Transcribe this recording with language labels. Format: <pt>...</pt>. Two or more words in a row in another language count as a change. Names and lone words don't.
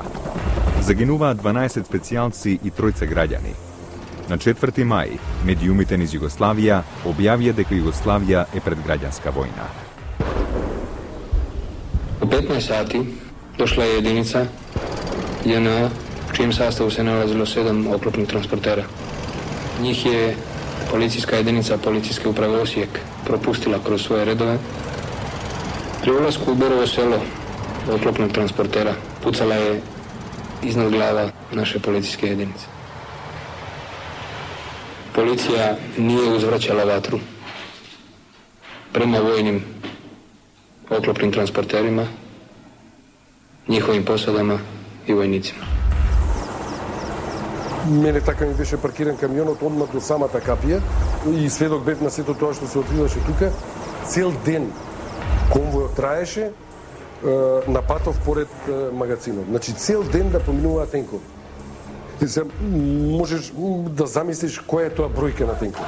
<mk>Загинуваат 12 специјалци и 3 граѓани. На 4 мај, медиумите низ Југославија објавија дека Југославија е пред граѓанска војна.</mk> <hr>U 15 sati došla je jedinica JNA, u čijem sastavu se nalazilo 7 oklopnih transportera. Njih je policijska jedinica Policijske uprave Osijek propustila kroz svoje redove. Pri ulasku u Borovo selo oklopnog transportera pucala je iznad glava naše policijske jedinice. Policija nije uzvraćala vatru prema vojnim oklopnim transporterima, njihovim posadama i vojnicima.</hr> <mk>Мене така ми беше паркиран камионот одмah до самата капија и сведок бев на сето тоа што се одвиваше тука. Цел ден конвојот траеше на патов поред магазинот. Значи цел ден да поминуваат тенкови. И се можеш да замислиш која е тоа бројка на тенкови.</mk>